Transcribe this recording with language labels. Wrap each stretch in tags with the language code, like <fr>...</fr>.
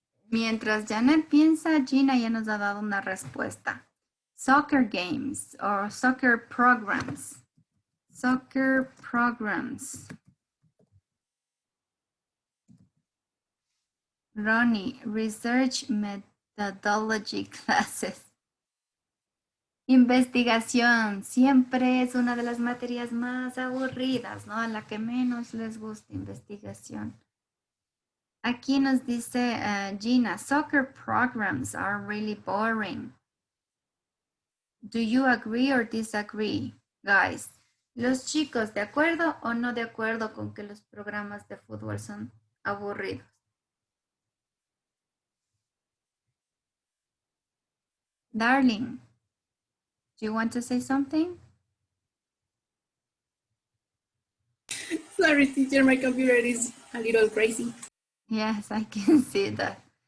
<es>Mientras Janet piensa, Gina ya nos ha dado una respuesta.</es> <en>Soccer games or soccer programs. Soccer programs. Ronnie, research methodology classes.</en> <es>Investigación siempre es una de las materias más aburridas, ¿no? A la que menos les gusta investigación. Aquí nos dice Gina,</es> <en>soccer programs are really boring. Do you agree or disagree, guys?</en> <es>Los chicos, ¿de acuerdo o no de acuerdo con que los programas de fútbol son aburridos?</es> <en>Darling, do you want to say something? Sorry, teacher, my computer is a little crazy. Yes, I can see that.</en>